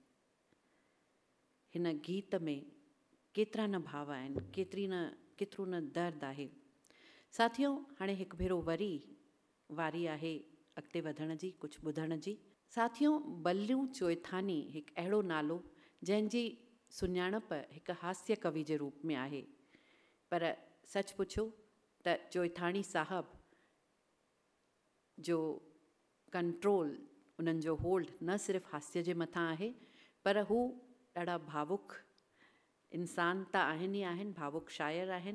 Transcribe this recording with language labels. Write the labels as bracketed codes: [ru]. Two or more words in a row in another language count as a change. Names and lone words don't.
[sd] हिन गीत में केतिरा न भाव आहिनि, केतिरो न दर्द आहे। साथियों, हाणे हिकु भेरो वरी वारी आहे अॻिते वधण जी, कुझु ॿुधण जी। साथियों, बल्लू चोइथानी हिकु अहिड़ो नालो जंहिंजी सुञाणप हिकु हास्य कवि जे रूप में आहे, पर सच पुछो त चोइथानी साहब जो कंट्रोल, उन्हनि जो होल्ड न सिर्फ़ु हास्य जे मथां आहे, पर हू ॾाढा भावुक इंसान त आहिनि ई आहिनि, भावुक शायर आहिनि।